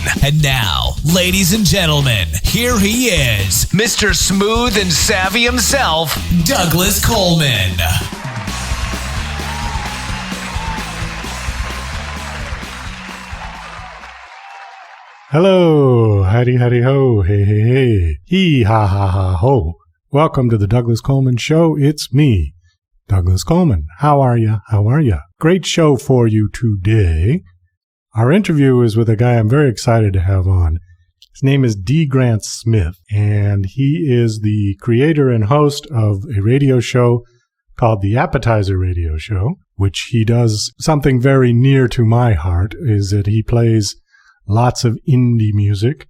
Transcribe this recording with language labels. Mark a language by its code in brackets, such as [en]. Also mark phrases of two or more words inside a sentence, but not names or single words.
[en] And now, ladies and gentlemen, here he is, Mr. Smooth and Savvy himself, Douglas Coleman. Hello, howdy, howdy, ho, hey, hey, hey, hee, ha, ha, ha, ho. Welcome to the Douglas Coleman Show. It's me, Douglas Coleman. How are ya? How are ya? Great show for you today. Our interview is with a guy I'm very excited to have on. His name is D. Grant Smith, and he is the creator and host of a radio show called The Appetizer Radio Show, which he does something very near to my heart, is that he plays lots of indie music.